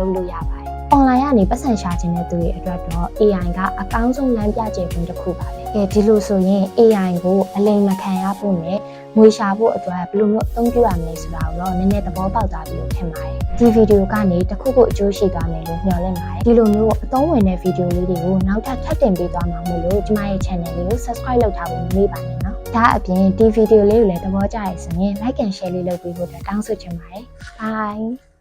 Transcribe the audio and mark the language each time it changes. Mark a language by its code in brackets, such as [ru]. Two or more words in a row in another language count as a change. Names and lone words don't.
[my] လုပ်လို့ရပါတယ် online ကနေပတ်စံရှာခြင်းတဲ့သူတွေအတွက်တော့ AI ကအကောင်းဆုံးလမ်းပြကျယ်ခွင့်တစ်ခုပါပဲဒီလိုဆိုရင် AI ကိုအလိမ်မခံရဖို့နဲ့ငွေရှာဖို့အတွက်ဘယ်လိုမျိုးအသုံးပြုရမလဲဆိုတာကိုတော့နည်းနည်းသဘောပေါက်သွားပြီလို့ထင်ပါတယ်ဒီဗီဒီယိုကနေတစ်ခုခုအကျိုးရှိသွားမယ်လို့မျှော်လင့်ပါတယ်ဒီလိုမျိုးအသုံးဝင်တဲ့ဗီဒီယိုလေးတွေကိုနောက်ထပ်တင်ပေးသွားမှာမို့လို့ဒီမရဲ့ channel လေးကို subscribe လုပ်ထားဖို့မမေ့ပါနဲ့နော်ဒါအပြင်ဒီဗီဒီယိုလေးကိုလည်းသဘောကျရဆိုရင် [en] like and share [my] လေးလုပ်ပေးဖို့တောင်းဆိုချင်ပါတယ် bye